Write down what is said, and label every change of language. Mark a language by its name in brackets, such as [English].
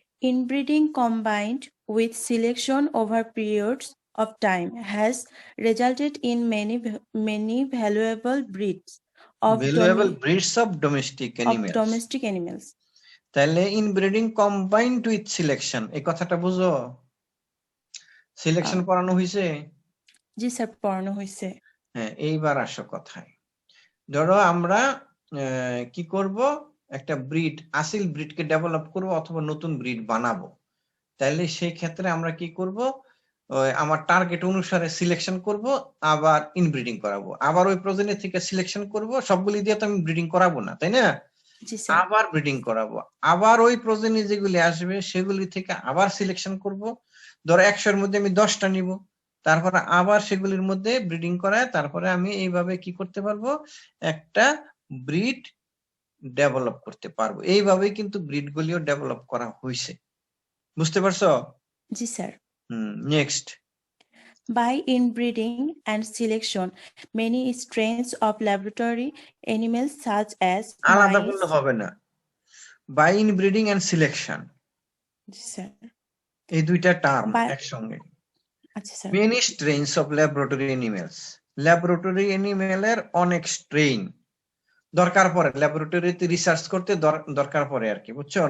[English] Inbreeding combined with selection over periods of time has resulted in many valuable breeds of domestic animals. [Bangla] তাহলে [English] inbreeding combined with selection, [Bangla] এই কথাটা বুঝো? Selection পড়ানো হয়েছে? জি sir, পড়ানো হয়েছে। হ্যাঁ, এইবার আসো কথায়। ধরো আমরা কি করব, একটা ব্রিড, আসিল ব্রিডকে ডেভেলপ করব অথবা নতুন ব্রিড বানাবো। তাহলে সেই ক্ষেত্রে আমরা কি করব, আমার টার্গেট অনুসারে সিলেকশন করব, আবার ইনব্রিডিং করাবো, আবার ওই প্রজেনি থেকে সিলেকশন করব। সবগুলি দিয়ে তো আমি ব্রিডিং করাবো না, তাই না? আবার ব্রিডিং করাবো, আবার ওই প্রজেনি যেগুলি আসবে সেগুলি থেকে আবার সিলেকশন করব। ধরো 100-এর মধ্যে আমি 10টা নিব, তারপরে আবার সেগুলির মধ্যে ব্রিডিং করায় তারপরে আমি এইভাবে কি করতে পারবো, একটা ব্রিড ডেভেলপ করতে পারবো। এইভাবেই কিন্তু ব্রিড গুলিও ডেভেলপ করা হয়েছে। বুঝতে পারছো? জি sir. Next. [English] By inbreeding and selection, many strains of laboratory animals such as [Bangla] আলাদা বললে হবে না, [English] by inbreeding and selection, [Bangla] G sir, এই দুইটা টার্ম একসঙ্গে। আচ্ছা sir. [English] many strains of laboratory animals, [Bangla] laboratory অ্যানিমেলের অনেক স্ট্রেইন দরকার পড়ে, ল্যাবরেটরিতে রিসার্চ করতে দরকার পড়ে আর কি, বুঝছো?